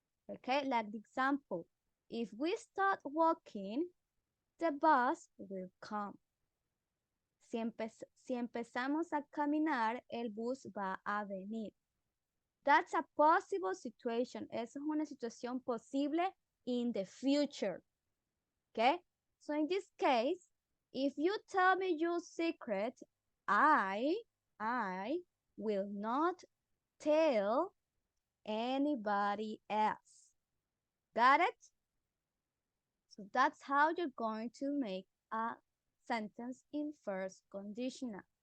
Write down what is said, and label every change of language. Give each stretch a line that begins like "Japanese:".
English: Okay, like the example, if we start walking, the bus will come.
Spanish: Si empezamos a caminar, el bus va a venir.
English: That's a possible situation.
Spanish: Esa es una situación posible
English: in the future. Okay? So in this case, if you tell me your secret, I will not tell anybody else. Got it? So that's how you're going to make a sentence in first conditional.